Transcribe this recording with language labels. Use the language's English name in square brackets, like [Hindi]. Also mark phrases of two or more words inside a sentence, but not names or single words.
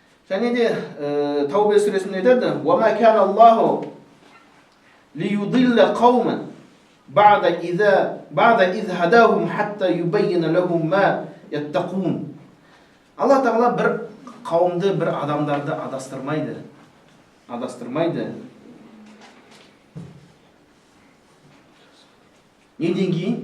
[Kazakh] Және де Таубе сүресінде айтады: [Arabic] "وما كان الله ليضل قوما بعد إذ هداهم حتى يبين لهم ما يتقون." [Kazakh] Алла Тағала бір қауымды, бір адамдарды адастырмайды. Неден кейін?